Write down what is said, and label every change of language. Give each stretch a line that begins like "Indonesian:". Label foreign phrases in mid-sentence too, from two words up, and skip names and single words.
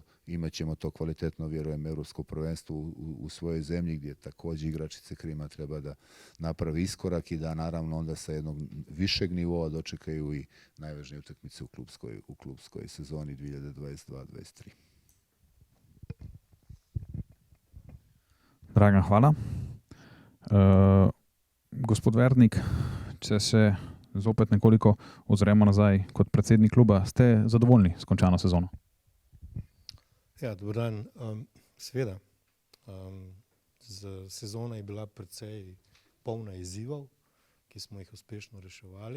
Bosnian: Imaćemo to kvalitetno, vjerujem, europsko prvenstvo u svojoj zemlji gdje također igračice Krima treba da napravi iskorak i da naravno onda sa jednog višeg nivoa dočekaju i najvažnije utakmice u klubskoj sezoni 2022-2023. Dragan, hvala.
Slovenian: Gospod Verdnik, če se zopet nekoliko ozremo nazaj kot predsednik kluba, ste zadovoljni s končano sezono? Ja, dober dan. Seveda, sezona je bila precej polna izzivov, ki smo jih uspešno reševali.